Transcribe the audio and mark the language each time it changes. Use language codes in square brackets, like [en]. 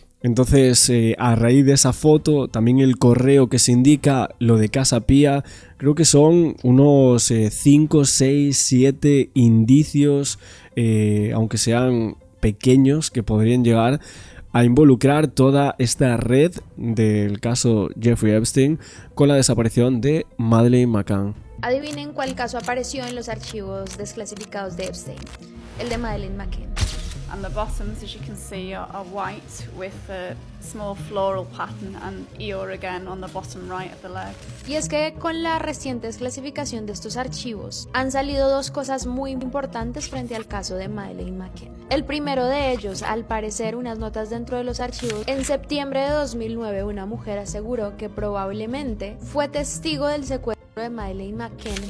[es] Entonces, a raíz de esa foto, también el correo que se indica, lo de Casa Pía, creo que son unos 5, 6, 7 indicios, aunque sean pequeños, que podrían llegar a involucrar toda esta red del caso Jeffrey Epstein con la desaparición de Madeleine McCann. Adivinen cuál caso apareció en los archivos desclasificados de Epstein. El de Madeleine McCann. [en] And the bottoms, as you can see, are white with a small floral pattern and Eeyore again on the bottom right of the leg. [es] Y es que con la reciente desclasificación de estos archivos han salido 2 cosas muy importantes frente al caso de Madeleine McCann. El primero de ellos, al parecer, unas notas dentro de los archivos. En septiembre de 2009, una mujer aseguró que probablemente fue testigo del secuestro de Madeleine McCann.